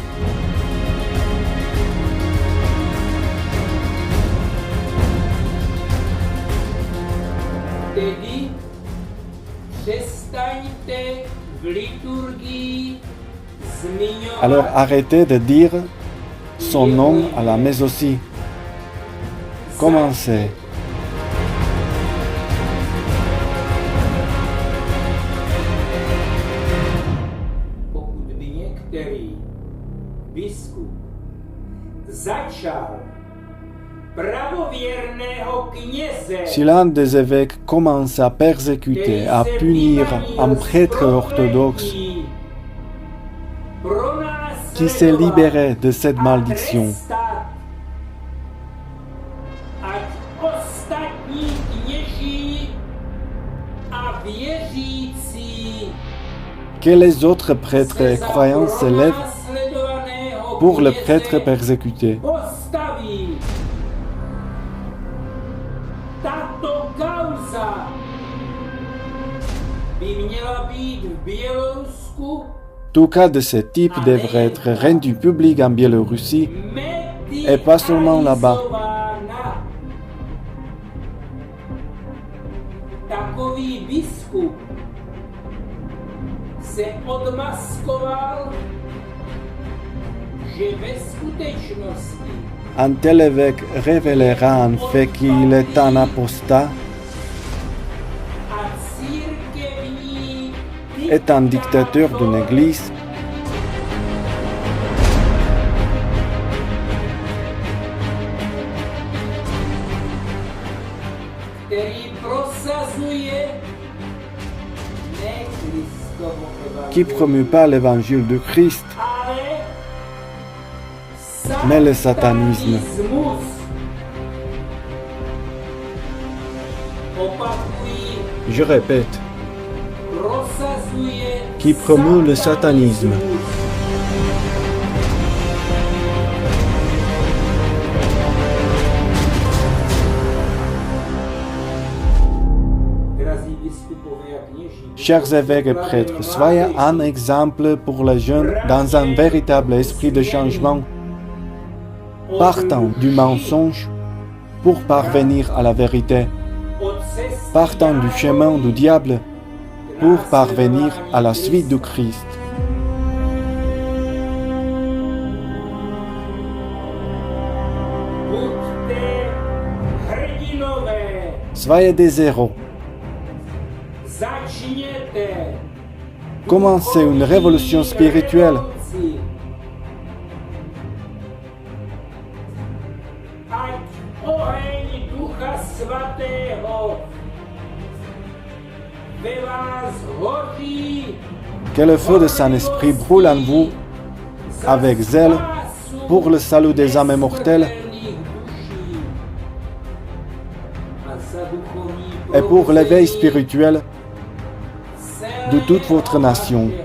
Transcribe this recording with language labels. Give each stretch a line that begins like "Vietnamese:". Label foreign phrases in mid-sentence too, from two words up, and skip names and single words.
French: Alors arrêtez de dire son nom à la messe aussi. Commencez.
Czech: Pokud by některý biskup začal pravověrného kněze,
French: Si l'un des évêques commence à persécuter, à punir un prêtre orthodoxe qui s'est libéré de cette malédiction,
Czech: ať ostatní kněží a věřící
French: que les autres prêtres et croyants s'élèvent pour le prêtre persécuté.
Czech: postaví. Tato kauza by měla být v Bělorusku
French: Tout cas de ce type devrait être rendu public en Biélorussie et pas seulement là-bas.
Czech: medializována. Takový biskup se odmaskoval, že ve skutečnosti
French: Un tel évêque révélera en fait qu'il est un apostat,
Czech: a církevní
French: est un dictateur d'une église,
Czech: který prosazuje ne Kristovo
French: qui promue pas l'évangile du Christ,
Czech: ale
French: mais le satanisme.
Czech: satanismus. Opakují,
French: Je répète,
Czech: prosazuje
French: qui promeut le satanisme.
Czech: Drazí biskupové a kněží,
French: Chers évêques et prêtres, soyez un exemple pour les jeunes dans un véritable esprit de changement, partant du mensonge pour parvenir à la vérité,
Czech: od cesty
French: partant du chemin du diable pour parvenir à la suite du Christ.
Czech: buďte hrdinové,
French: Soyez des héros.
Czech: začněte
French: Commencez une révolution spirituelle.
Czech: revoluci. Ať oheň Ducha Svatého ve vás hoří
French: Que le feu de Saint-Esprit brûle en vous avec zèle pour le salut des âmes mortelles et pour l'éveil spirituel de toute votre nation.